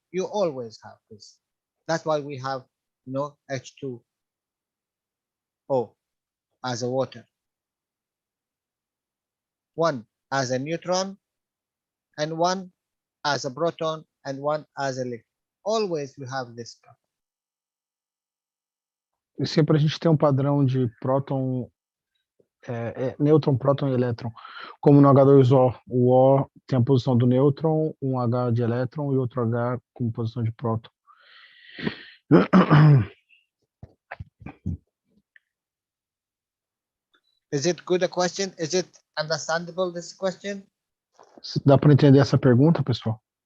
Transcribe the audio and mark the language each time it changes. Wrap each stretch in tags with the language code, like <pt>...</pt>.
<en>You always have this. That's why we have, you know, H2O as a water. One as a neutron, and one as a proton, and one as a electron. Always you have this.</en> <pt>E sempre a gente tem um padrão de próton, nêutron, próton e elétron. Como no H2O, o O tem a posição do nêutron, um H de elétron e outro H com posição de próton.</pt> <en>Is it good a question? Is it understandable, this question?</en> <pt>Dá para entender essa pergunta, pessoal?</pt>